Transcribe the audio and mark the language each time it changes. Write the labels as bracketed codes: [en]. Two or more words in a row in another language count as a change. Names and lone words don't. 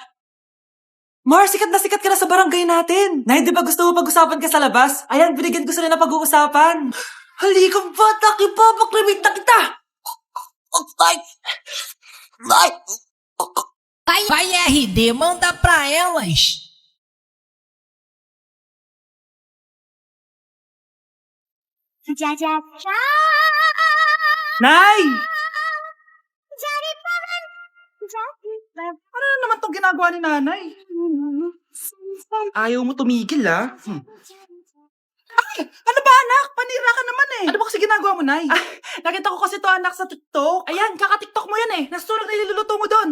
[tl] Mars, sikat ka na sa barangay natin. Nay, di ba gusto mo pag-usapan ka sa labas? Ayan, binigyan ko sila na pag-uusapan. Halikang bata, ipapakrimit na kita! [pt] Vai RD, manda pra elas. [hi] जा जा जा [tl] Nay! [hi] जा रे पवन [tl] Ano na naman itong ginagawa ni nanay? Ayaw mo tumigil, Ano ba, anak? Panira ka naman eh. Ano ba kasi ginagawa mo, Nay? Nakita ko kasi to anak sa TikTok. Ayan, kaka-TikTok mo yan eh. Nasusunog na iluluto mo doon.